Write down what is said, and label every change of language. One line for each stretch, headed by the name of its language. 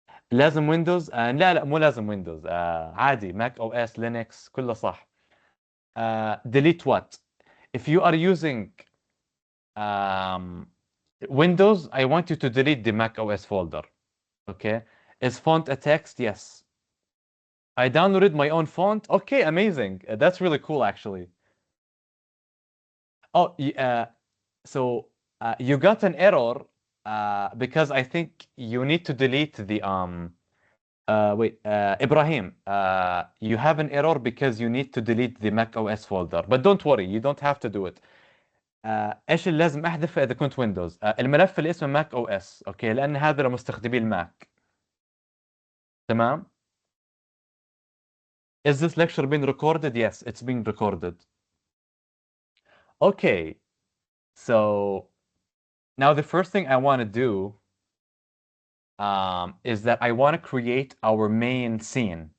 Arabic: لازم ويندوز؟ لا مو لازم ويندوز، عادي ماك او اس لينكس كله صح.
English: Delete what? If you are using um, Windows, I want you to delete the Mac OS folder. Okay. Is font a text? Yes. I downloaded my own font. Okay, amazing. That's really cool, actually. Oh, so you got an error because I think you need to delete the wait, Ibrahim, you have an error because you need to delete the Mac OS folder. But don't worry, you don't have to do it.
Arabic: ايش اللي لازم احذفه اذا كنت ويندوز؟ الملف اللي اسمه ماك او اس، اوكي، لان هذا لمستخدمي الماك. تمام.
English: Is this lecture being recorded? Yes, it's being recorded. Okay, so now the first thing I want to do is that I want to create our main scene.